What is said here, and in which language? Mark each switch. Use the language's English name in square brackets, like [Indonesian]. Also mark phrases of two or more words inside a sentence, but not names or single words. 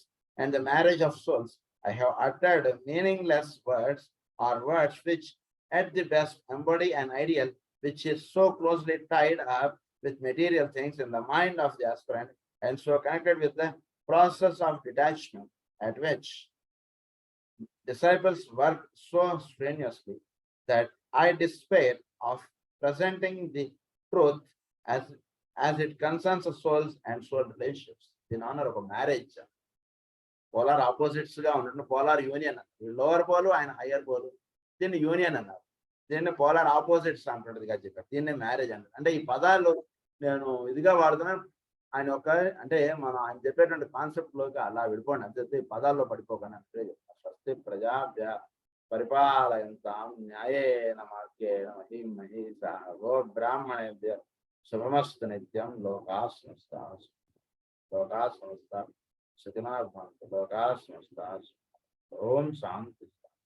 [English] and the marriage of souls, I have uttered meaningless words or words which at the best embody an ideal which is so closely tied up with material things in the mind of the aspirant and so connected with the process of detachment at which disciples work so strenuously that I despair of presenting the truth as it concerns the souls and soul relationships. In honor of a marriage, polar opposites [Telugu] గా ఉంటుంది. [English] polar union, lower pole [Telugu] ఆయన [English] higher pole, [Telugu] దీన్ని యూనియన్ అన్నారు. దీన్ని [English] polar opposites [Telugu] అంటుండదుగా చెప్పారు. దీన్ని మ్యారేజ్ అంటారు. అంటే ఈ పదాలు నేను ఇదిగా వాడుతున్నాను. ఆయన ఒక అంటే మనం ఆయన చెప్పేటువంటి కాన్సెప్ట్ లోకి అలా విడిపోండి, అంతే పదాల్లో పడిపోకండి అంటే చెప్తాను. [Sanskrit] స్వస్తి ప్రజాభ్య పరిపాలయంతాం న్యాయేన మార్గేణ మహీం మహీషాః గో బ్రాహ్మణేభ్య శుభమస్తు నిత్యం. లోకాః సమస్తాః సుఖినో భవంతు. లోకాః సమస్తాః. ఓం శాంతి.